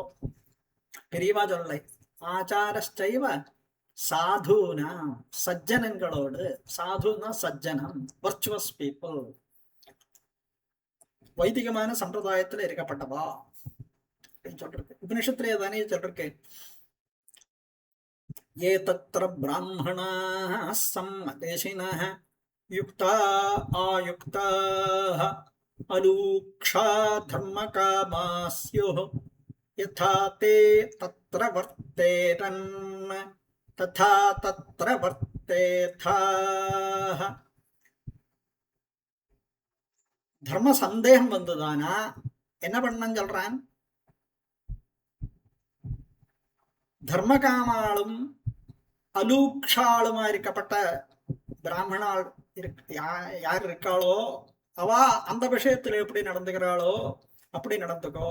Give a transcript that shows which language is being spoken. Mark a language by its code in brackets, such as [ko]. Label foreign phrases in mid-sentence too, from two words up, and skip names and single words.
[ta] பெரியவா சொல்லலை, [sa] आचारश्चैव साधुना, [ta] சஜ்ஜனங்களோடு. [sa] साधुना सज्जनम्, [en] virtuous people, [ta] வைதிகமான சம்பிரதாயத்துல இருக்கப்பட்டவா அப்படின்னு சொல்லிருக்கு. உபனிஷத்திலே தானே சொல்லிருக்கு, [sa] ये तत्र ब्राह्मणाः सम्मदेशिनः युक्ता आयुक्ताः अलूक्षा धर्मकामा स्युः यथा ते तत्र वर्तेरन् तथा तत्र वर्तेथाः. [ta] தர்ம சந்தேகம் வந்ததானா என்ன பண்ணணும்னு சொல்றான், தர்மகாமாளும் அலூக்ஷாளுமா இருக்கப்பட்ட பிராமணாள் யார் இருக்காளோ அவா அந்த விஷயத்துல எப்படி நடந்துக்கிறாளோ அப்படி நடந்துக்கோ.